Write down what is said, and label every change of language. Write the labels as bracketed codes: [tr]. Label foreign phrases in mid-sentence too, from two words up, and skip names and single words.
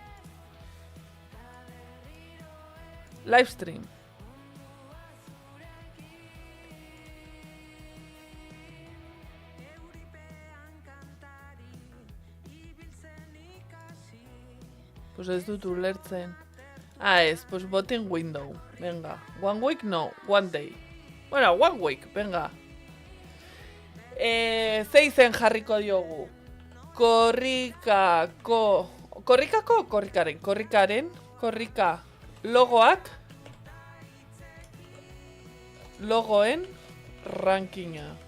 [eu] Livestream. Pues ez dut ulertzen. [en] Ez, pues voting window. Venga, 1 week no, 1 day. [eu] Bueno, [en] 1 week, [eu] venga. Zeizen jarriko diogu. Korrika logoak. Logoen rankinga.